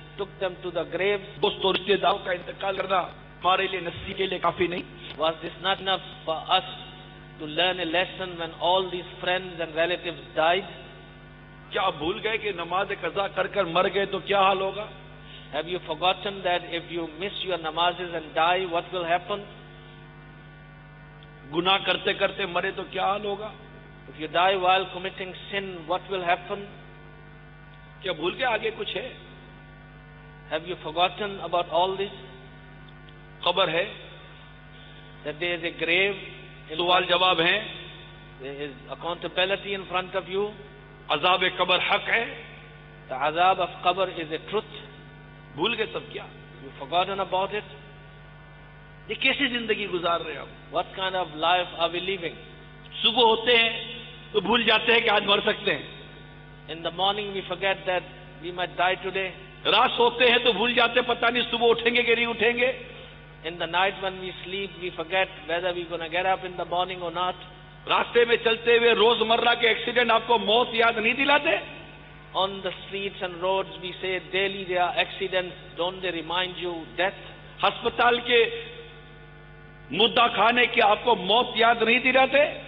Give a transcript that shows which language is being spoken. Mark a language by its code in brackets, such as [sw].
[en] took them to the graves. [hi] दोस्तों रिश्तेदारों का इंतकाल करना हमारे लिए नसीहत के लिए काफी नहीं? [en] Was this not enough for us to learn a lesson when all these friends and relatives died? [hi] क्या आप भूल गए कि नमाज कज़ा कर कर मर गए तो क्या हाल होगा? [en] Have you forgotten that if you miss your namazes and die, what will happen? [hi] गुनाह करते करते मरे तो क्या हाल होगा? [en] If you die while committing sin, what will happen? [hi] क्या भूल गए आगे कुछ है? [en] Have you forgotten about all this? [hi] खबर है, [en] That there is a grave, [hi] सवाल जवाब है, [en] there is accountability in front of you. [hi] अज़ाब कब्र हक है, [en] The azab of qabr is a truth. [hi] भूल गए सब क्या? [en] You've forgotten about it. [hi] ये कैसी जिंदगी गुजार रहे हैं आप? [en] What kind of life are we living? [hi] सुबह होते हैं तो भूल जाते हैं कि आज मर सकते हैं, [en] In the morning we forget that we might die today. [hi] रात सोते हैं तो भूल जाते हैं पता नहीं सुबह उठेंगे कि नहीं उठेंगे, [en] In the night when we sleep, we forget whether we're going to get up in the morning or not. [hi] रास्ते में चलते हुए रोजमर्रा के एक्सीडेंट आपको मौत याद नहीं दिलाते? [en] On the streets and roads, we say daily there are accidents. Don't they remind you death? [hi] अस्पताल के मुद्दा खाने के आपको मौत याद नहीं दिलाते?